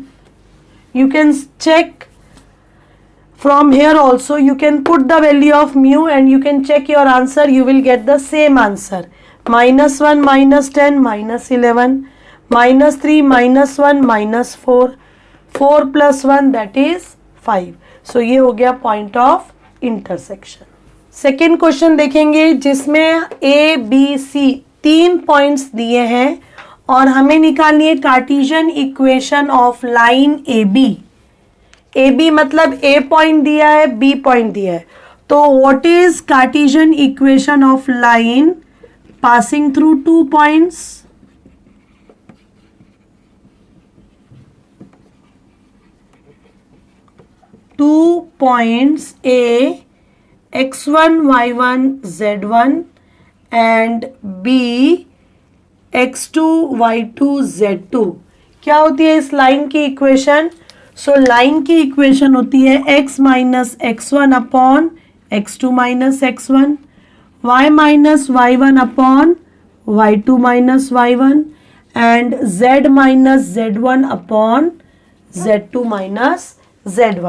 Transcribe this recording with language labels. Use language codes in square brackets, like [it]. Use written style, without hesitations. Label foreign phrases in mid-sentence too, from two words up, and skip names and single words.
[en] You can check from here also, you can put the value of mu and you can check your answer, you will get the same answer. -1 -10 -11 -3 -1 -4, 4 + 1 that is 5. [hi] So ये हो गया [en] point of intersection. second question [hi] देखेंगे जिसमें A B C 3 पॉइंट्स दिए हैं और हमें निकालनी है [en] Cartesian equation of line A B [hi] मतलब ए पॉइंट दिया है, बी पॉइंट दिया है. [en] तो what is Cartesian equation of line passing through 2 points? two points A x1 y1 z1 and B x2 y2 z2. [hi] क्या होती है इस लाइन की इक्वेशन? [en] सो [hi] लाइन की इक्वेशन होती है [en] x minus x1 upon x2 minus x1, y minus y1 upon y2 minus y1 and z minus z1 upon z2 minus z1.